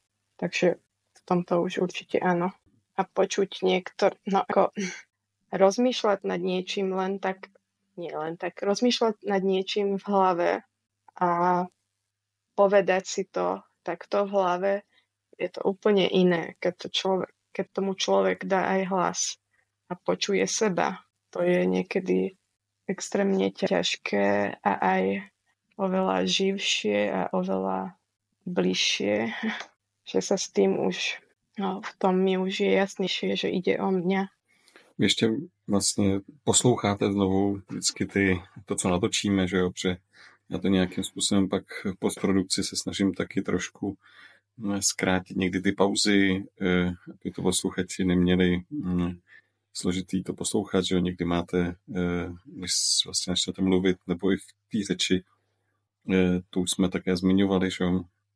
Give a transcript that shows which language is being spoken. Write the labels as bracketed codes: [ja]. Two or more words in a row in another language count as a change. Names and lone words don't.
[sk] Takže v tomto už určite áno. A počuť no ako rozmýšľať nad niečím rozmýšľať nad niečím v hlave a povedať si to takto v hlave, je to úplne iné, keď tomu človek dá aj hlas a počuje seba. To je niekedy extrémne ťažké a aj oveľa živšie a oveľa bližšie, že sa s tým už, v tom mi už je jasnejšie, že ide o mňa. [cs] Vy ještě vlastně posloucháte znovu vždycky to, co natočíme, že jo, protože já to nějakým způsobem pak v postprodukci se snažím taky trošku zkrátit někdy ty pauzy, aby to posluchači neměli složitý to poslouchat, že jo, někdy máte, když vlastně začnete mluvit, nebo i v té řeči, tu už jsme také zmiňovali, že jo,